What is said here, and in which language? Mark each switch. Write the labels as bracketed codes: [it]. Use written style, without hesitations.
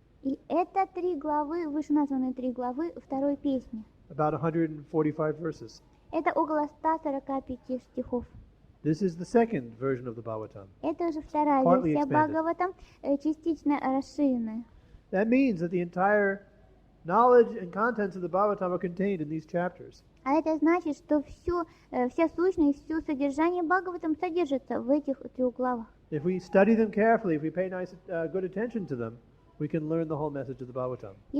[ru] И это 3 главы, вышеназванные 3 главы 2 песни. [en] About 145 verses. [ru] Это около 145 стихов. [en] This is the second version of the Bhagavatam. [ru] Это уже вторая [en] Partly [ru] версия [en] expanded. [ru] Бхагаватам, частично расширенная. [en] That means that the entire knowledge and contents of the Bhagavatam are contained in these chapters. [ru] А это значит, что вся сущность, все содержание Бхагаватам содержится в этих 3 главах. [en] If we study them carefully, if we pay good attention to them, we can learn the whole message of the Bhagavatam in